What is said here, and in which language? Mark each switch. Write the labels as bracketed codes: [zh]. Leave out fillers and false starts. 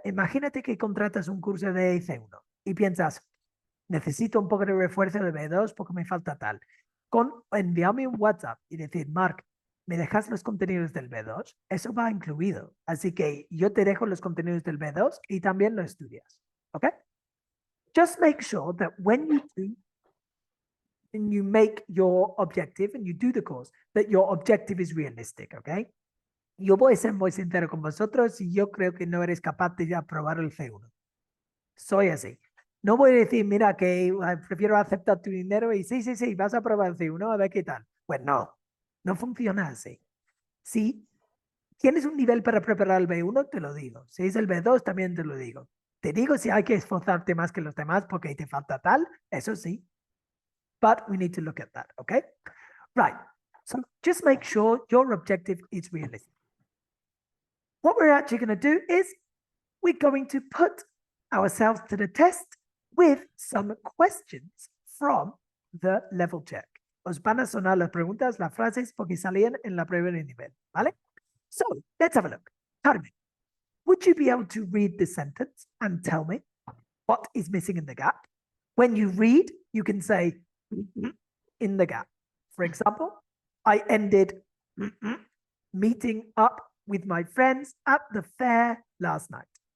[es] Imagínate que contratas un curso de C1 y piensas, necesito un poco de refuerzo de B2 porque me falta tal. Envíame un WhatsApp y decir, Marc, ¿me dejas los contenidos del B2? Eso va incluido. Así que yo te dejo los contenidos del B2 y también lo estudias. ¿Ok? [en] Just make sure that when you do and you make your objective and you do the course, that your objective is realistic, ¿ok? [es] Yo voy a ser muy sincero con vosotros y yo creo que no eres capaz de aprobar el C1. Soy así. No voy a decir, mira, que prefiero aceptar tu dinero y sí, vas a aprobar el C1, a ver qué tal. Pues no, no funciona así. Si tienes un nivel para preparar el B1, te lo digo. Si es el B2, también te lo digo. Te digo si hay que esforzarte más que los demás porque te falta tal, eso sí. [en] But we need to look at that, okay? Right. So just make sure your objective is realistic. What we're actually going to do is we're going to put ourselves to the test with some questions from the level check. [es] Os van a sonar las preguntas, las frases, porque salían en la prueba de nivel, ¿vale? [en] So, let's have a look. Carmen, would you be able to read the sentence and tell me what is missing in the gap? When you read, you can say in the gap. For example, I ended meeting up with my friends at the fair last night.